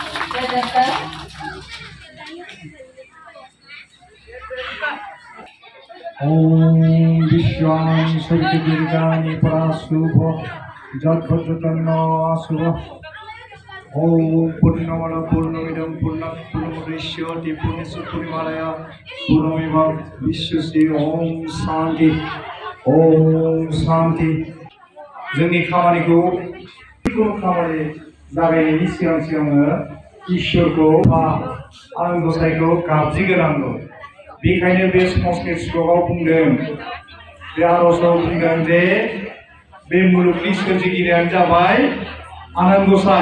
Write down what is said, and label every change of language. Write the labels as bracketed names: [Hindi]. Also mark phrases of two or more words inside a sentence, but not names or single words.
[Sanskrit] ओम विश्वानि सर्वे दीर्घानि पराशुभ जद्भद्रतन्न अशुभ ओम पूर्णमद पूर्णमिदं पूर्णात् पूर्णमुदच्यते पूर्णस्य पूर्णमादाय पूर्णमेवावशिष्यते विश्वस्य ओम [Bodo] शांति जोंनि खामानिखौ खामानि जागायनायनि सिगां इसोरखौ आं गसाइखौ गाबज्रिग्रोनांगौ। बेखायनो बे समाजनि श्लोकआव बुंदों, बे आर'जआव बुंदों जे बे मुलुगनि सोरजिगिरियानो जाबाय आनान गसाइ।